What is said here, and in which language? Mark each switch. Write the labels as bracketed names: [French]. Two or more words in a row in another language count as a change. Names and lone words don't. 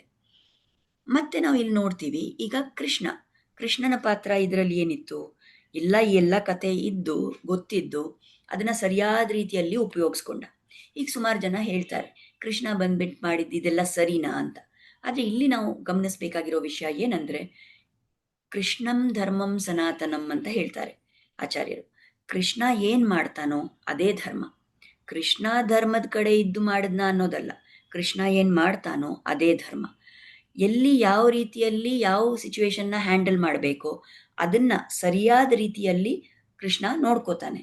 [Kannada] ಮತ್ತೆ ನಾವು ಇಲ್ಲಿ ನೋಡ್ತೀವಿ ಈಗ ಕೃಷ್ಣನ ಪಾತ್ರ ಇದರಲ್ಲಿ ಏನಿತ್ತು, ಈ ಎಲ್ಲ ಕತೆ ಇದ್ದು ಗೊತ್ತಿದ್ದು ಅದನ್ನ ಸರಿಯಾದ ರೀತಿಯಲ್ಲಿ ಉಪಯೋಗಿಸ್ಕೊಂಡ. ಈಗ ಸುಮಾರು ಜನ ಹೇಳ್ತಾರೆ ಕೃಷ್ಣ ಬಂದ್ಬಿಟ್ಟು ಮಾಡಿದ್ದು ಇದೆಲ್ಲ ಸರಿನಾ ಅಂತ. ಆದರೆ ಇಲ್ಲಿ ನಾವು ಗಮನಿಸಬೇಕಾಗಿರೋ ವಿಷಯ ಏನಂದ್ರೆ, [Sanskrit] ಕೃಷ್ಣಂ ಧರ್ಮಂ ಸನಾತನಂ [Kannada] ಅಂತ ಹೇಳ್ತಾರೆ ಆಚಾರ್ಯರು. ಕೃಷ್ಣ ಏನ್ ಮಾಡ್ತಾನೋ ಅದೇ ಧರ್ಮ. ಕೃಷ್ಣ ಧರ್ಮದ ಕಡೆ ಇದ್ದು ಮಾಡಿದ್ನ ಅನ್ನೋದಲ್ಲ, ಕೃಷ್ಣ ಏನ್ ಮಾಡ್ತಾನೋ ಅದೇ ಧರ್ಮ. ಎಲ್ಲಿ ಯಾವ ರೀತಿಯಲ್ಲಿ ಯಾವ ಸಿಚುವೇಶನ್ನ ಹ್ಯಾಂಡಲ್ ಮಾಡಬೇಕೋ ಅದನ್ನ ಸರಿಯಾದ ರೀತಿಯಲ್ಲಿ ಕೃಷ್ಣ ನೋಡ್ಕೋತಾನೆ.